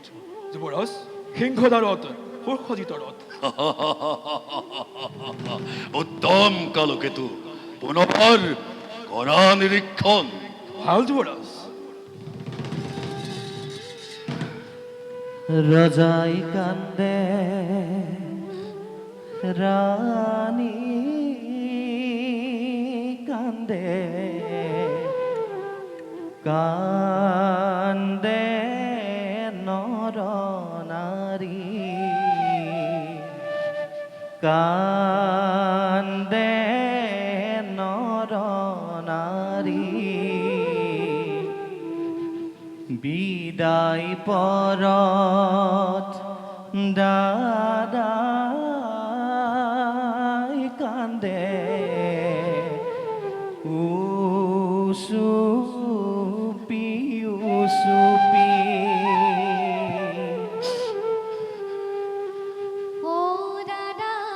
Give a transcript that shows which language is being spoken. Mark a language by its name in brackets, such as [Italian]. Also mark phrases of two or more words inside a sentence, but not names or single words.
[Assamese] যুৱৰাজ সিংহদ্বাৰত সুসজ্জিত ৰথ উত্তম কালকেতু পুনৰ কৰা নিৰীক্ষণ ভাল যুৱৰাজ রজাই কান্দে রানী কান্দে কান্দে নর নারী কান্দে নর নারী বিদায় পরত দাদাই কান্দে উসুপি উসুপি ও দাদা